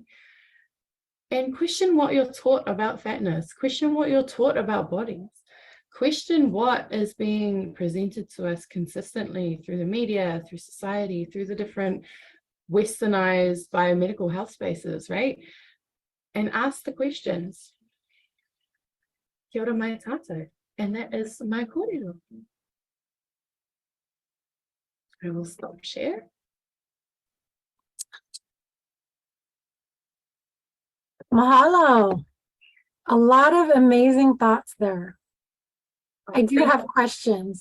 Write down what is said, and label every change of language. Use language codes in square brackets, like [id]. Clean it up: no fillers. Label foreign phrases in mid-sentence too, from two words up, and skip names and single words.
[en] And question what you're taught about fatness. Question what you're taught about bodies. Question what is being presented to us consistently through the media, through society, through the different westernized biomedical health spaces, right? And ask the questions. [mi] Kia ora mai tātou. [en] And that is my kōrero. I will stop share. Mahalo. A lot of amazing thoughts there. I do have questions.